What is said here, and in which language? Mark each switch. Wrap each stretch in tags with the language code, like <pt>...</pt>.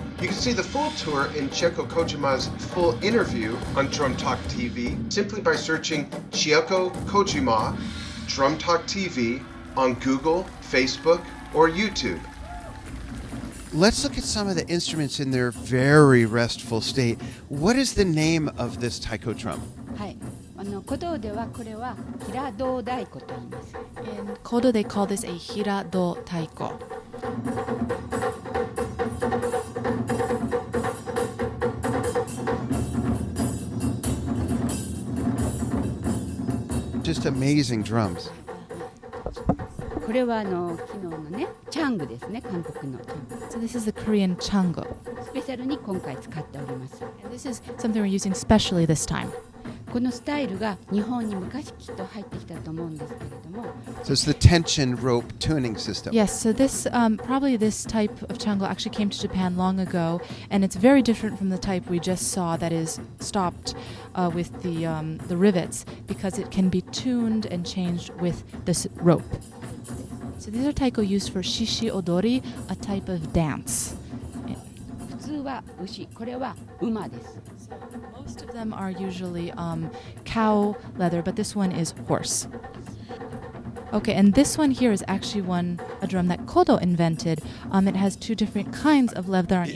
<en>You can see the full tour in Chieko Kojima's full interview on Drum Talk TV simply by searching Chieko Kojima Drum Talk TV on Google, Facebook, or YouTube. Let's look at some of the instruments in their very restful state. What is the name of this taiko drum?</en> <ja>はい。古道ではこれは平道太鼓と言います。</ja> <en>In Kodo they call this a hirado taiko. Just amazing drums.</en> <ja>これは昨日のねチャングですね、韓国のチャング。</ja> <en>So this is the Korean chango.</en> <ja>スペシャルに今回使っております。</ja> <en>And this is something we're using specially this time.</en> <ja>このスタイルが日本に昔きっと入ってきたと思うんですけれども。</ja> <en>So it's the tension rope tuning system. Yes, so this probably this type of chango actually came to Japan long ago, and it's very different from the type we just saw that is stopped with the rivets because it can be tuned and changed with this rope. So these are taiko used for shishi odori, a type of dance.</en> <ja>普通は牛、これは馬です。</ja> <en>Most of them are usually cow leather, but this one is horse. Okay, and this one here is actually a drum that Kodo invented. It has two different kinds of leather on each</en>